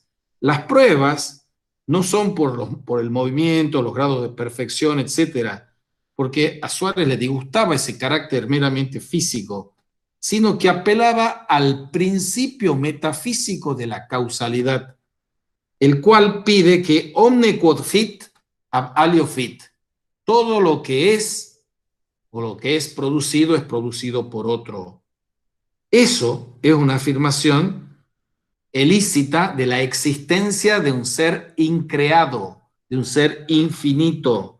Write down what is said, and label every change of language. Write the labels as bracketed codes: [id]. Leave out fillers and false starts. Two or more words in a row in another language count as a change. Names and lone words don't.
[es] Las pruebas no son por el movimiento, los grados de perfección, etcétera, porque a Suárez le disgustaba ese carácter meramente físico, sino que apelaba al principio metafísico de la causalidad, el cual pide que [la] omne quod fit ab alio fit, [es] todo lo que es o lo que es producido por otro. Eso es una afirmación elícita de la existencia de un ser increado, de un ser infinito.